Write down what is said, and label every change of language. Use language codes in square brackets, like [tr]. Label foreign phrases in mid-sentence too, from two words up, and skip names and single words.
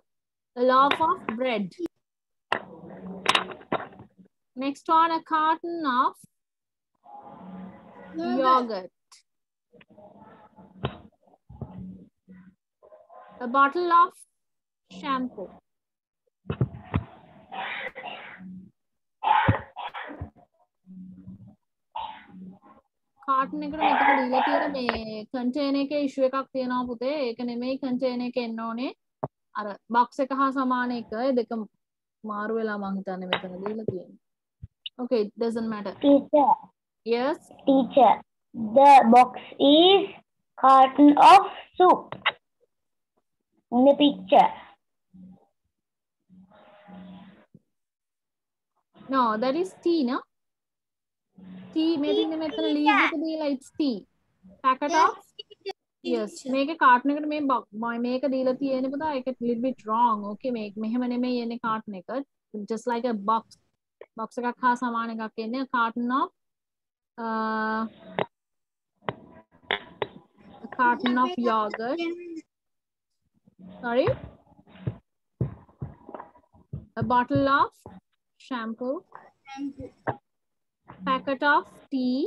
[en] A loaf of bread. Next one, a carton of yogurt. A bottle of shampoo. [si] කාටන් එකට මෙතන දීලා තියෙන මේ කන්ටේනර් එකේ ඉෂුව එකක් තියෙනවා පුතේ. ඒක නෙමෙයි කන්ටේනර් එකේ එන්න ඕනේ. අර බොක්ස් එක හා සමාන එක. ඒ දෙක මාරු වෙලා මං හිතන්නේ මෙතන දීලා තියෙන්නේ. [en] Okay, it doesn't matter. Teacher. Yes. Teacher. The box is carton of soup. In the picture. No, that is tea, no? Tea, මෙතන leaves [si] එක දීලා [en] it's tea. Packet of? Yes. [si] මේකේ carton එකට මේක දීලා තියෙන්නේ පුතා. [en] ඒක little bit wrong. [si] Okay, මෙහෙම නෙමෙයි එන්නේ carton එක. [en] Just like a box. Box [si] එකක් හා සමාන එකක් එන්නේ. [en] A carton of a carton of yogurt. Sorry? A bottle of shampoo. Shampoo. Packet of tea.